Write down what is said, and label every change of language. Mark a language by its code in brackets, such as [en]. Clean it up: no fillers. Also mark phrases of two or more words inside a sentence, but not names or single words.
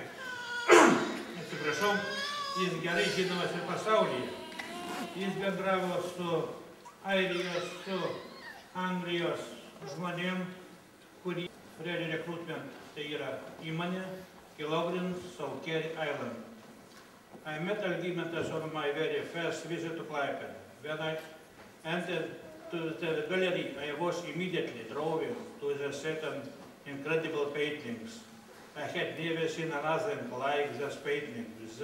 [lt] Atsiprašau, jis gerai žinomas ir pasaulyje. Jis bendravo su Airijos, su Anglijos žmonėm, kurie Ready Recruitment, tai yra įmonė, Kilogrins, South Carey Island. [en] I met Algimantas on my very first visit to Klaipėda. When I entered to the gallery, I was immediately drawn to the certain incredible paintings. I had never seen another like these paintings.